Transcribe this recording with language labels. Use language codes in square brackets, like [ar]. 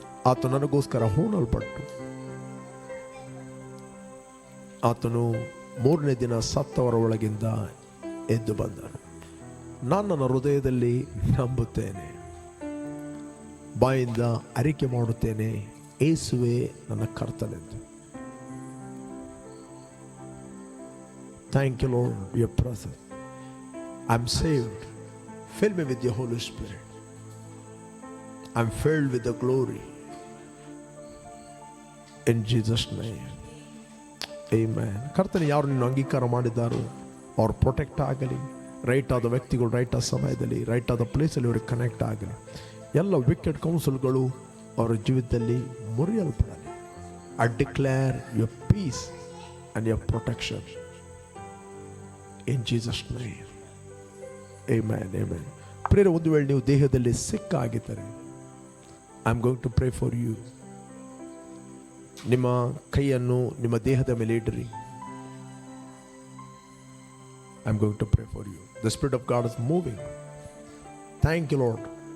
[kn] ಆತ ನನಗೋಸ್ಕರ ಹೂಣಲ್ಪಟ್ಟು ಆತನು 3ನೇ ದಿನ ಸತ್ತವರ ಒಳಗಿಂದ ಎದ್ದು ಬಂದನು. ನಾನು ನನ್ನ ಹೃದಯದಲ್ಲಿ ನಂಬುತ್ತೇನೆ, ಬಾಯಿಂದ ಅರಿಕೆ ಮಾಡುತ್ತೇನೆ, ಯೇಸುವೇ ನನ್ನ ಕರ್ತನೆಂದು. [en] Thank you, Lord, your presence. I'm saved. Fill me with your Holy Spirit. I'm filled with the glory. In Jesus' name. Amen. [kn] ಕರ್ತನೆ ಯಾರು ನಿನ್ನ ಅಂಗೀಕಾರ ಮಾಡಿದ್ದಾರೋ ಅವ್ರು ಪ್ರೊಟೆಕ್ಟ್ ಆಗಲಿ. ರೈಟ್ ಆದ ವ್ಯಕ್ತಿಗಳು ರೈಟ್ ಆದ ಸಮಯದಲ್ಲಿ ರೈಟ್ ಆದ ಪ್ಲೇಸಲ್ಲಿ ಅವ್ರಿಗೆ ಕನೆಕ್ಟ್ ಆಗಲಿ. ಎಲ್ಲ ವಿಕೆಟ್ ಕೌನ್ಸಿಲ್ಗಳು ಅವರ ಜೀವಿತದಲ್ಲಿ ಮುರಿಯಲ್ಪಡಲಿ. [en] I declare your peace and your protection. In Jesus' name. Amen. Amen. [kn] ಪ್ರೇರೆ, ಒಂದು ವೇಳೆ ನೀವು ದೇಹದಲ್ಲಿ ಸಿಕ್ಕ ಆಗಿದ್ದರೆ, [en] I am going to pray for you. [kn] ನಿಮ್ಮ ಕೈಯನ್ನು ನಿಮ್ಮ ದೇಹದ ಮೇಲೆ ಇಡ್ರಿ. [en] I am going to pray for you. The spirit of God is moving. Thank you Lord.